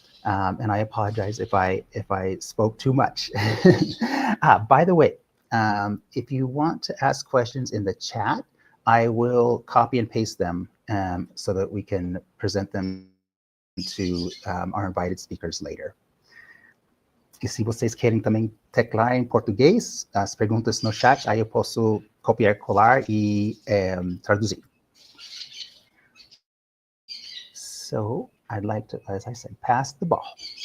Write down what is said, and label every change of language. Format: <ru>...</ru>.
<en>And I apologize if I spoke too much. By the way, if you want to ask questions in the chat, I will copy and paste them so that we can present them to our invited speakers later.</en> <pt>E se vocês querem também teclar em português, as perguntas no chat, aí eu posso copiar, colar e traduzir.</pt> <en>So I'd like to, as I said, pass the ball.</en>